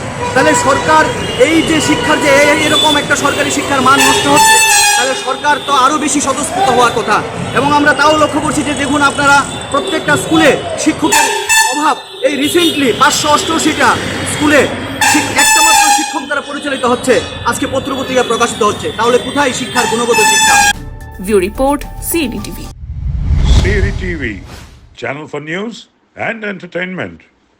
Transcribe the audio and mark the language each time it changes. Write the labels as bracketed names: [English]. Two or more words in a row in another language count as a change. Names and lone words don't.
[Bangla] তাহলে সরকার এই যে শিক্ষার যে এরকম একটা সরকারি শিক্ষার মান নষ্ট হচ্ছে, তাহলে সরকার তো আরও বেশি স্বতঃস্ফূর্ত হওয়ার কথা। এবং আমরা তাও লক্ষ্য করছি যে দেখুন আপনারা প্রত্যেকটা স্কুলে শিক্ষকের অভাব। এই রিসেন্টলি 588টা স্কুলে একটা মাত্র শিক্ষক দ্বারা পরিচালিত হচ্ছে, আজকে পত্রপত্রিকায় প্রকাশিত হচ্ছে। তাহলে কোথায় শিক্ষার গুণগত শিক্ষা? [English] view report, CED TV. CED TV, channel for news and entertainment.